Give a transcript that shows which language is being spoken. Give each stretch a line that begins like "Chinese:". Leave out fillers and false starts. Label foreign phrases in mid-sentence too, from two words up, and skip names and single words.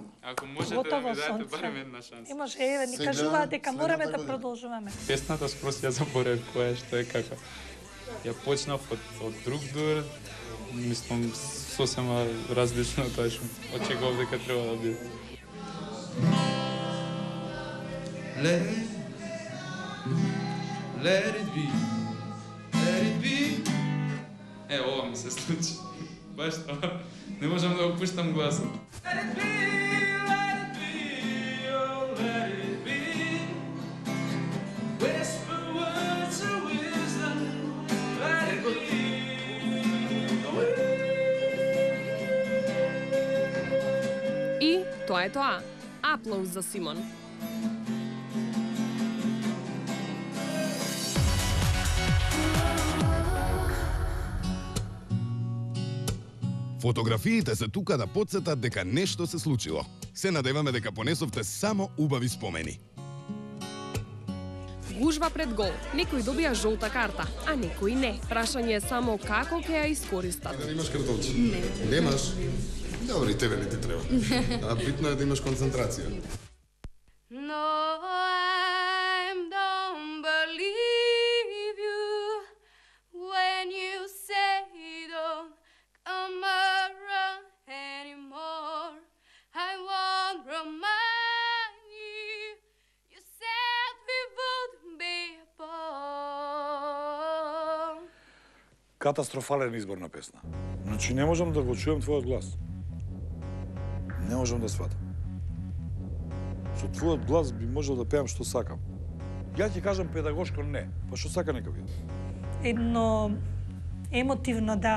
Macedonian: Ако можете да ми дадете барем една шанса. Имаш, ни кажуваат дека мораме да продолжуваме. Песната скрос ја заборев која што е како. Ја почнав од друг дур, мислам сосема различно од тоа што очекував дека треба да биде.
English: Let it be, let it be.
Macedonian: Ова ми се случи. Баш тоа. Не можам да го пуштам гласот.
English: Let it be, let it be, oh let it be. Whisper words of wisdom, let it be.
Macedonian: И тоа е тоа. Аплауз за Симон. Фотографиите се тука да потсетат дека нешто се случило. Се надеваме дека понесовте само убави спомени. Гужва пред гол. Некои добија жолта карта, а некои не. Прашање е само како ќе ја искористат. Да имаш картонче? Не. Немаш? Добро, и тебе не ти треба. А битно е да имаш концентрација.
English: No, I don't believe you when you say don't come around anymore. I won't remind you, you said we wouldn't be apart.
Macedonian: Катастрофален избор на песна. Значи не можам да го чуем твојот глас. Не можам да сватам. Со твојот глас би можел да пеам што сакам. Ја ќе кажам педагошко не, па што сака нека биде. Едно емотивно да.